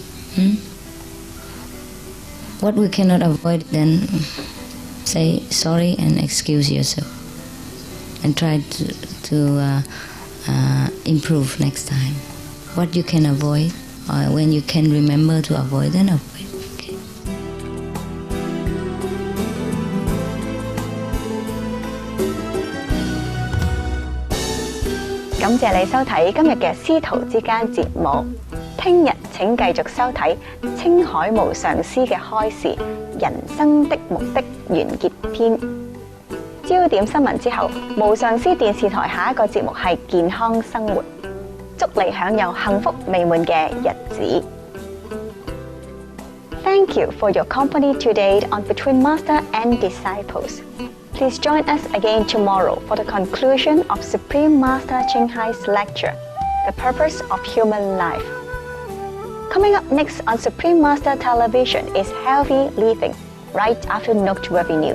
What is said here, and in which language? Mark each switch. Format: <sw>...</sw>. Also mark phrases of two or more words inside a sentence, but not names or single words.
<en>What we cannot avoid, then say sorry and excuse yourself, and try to improve next time. What you can avoid, or when you can remember to avoid, then avoid. Okay.</en> <yue>感謝你收睇今日嘅師徒之間節目。聽日請繼續收睇青海無上師嘅開示人生的目的完結篇。焦點新聞之後，無上師電視台下一個節目係健康生活。祝你享有幸福美滿嘅日子。</yue> <en>Thank you for your company today on Between Master and Disciples. Please join us again tomorrow for the conclusion of Supreme Master Ching Hai's lecture, The Purpose of Human Life. Coming up next on Supreme Master Television is Healthy Living, right after noteworthy news.</en>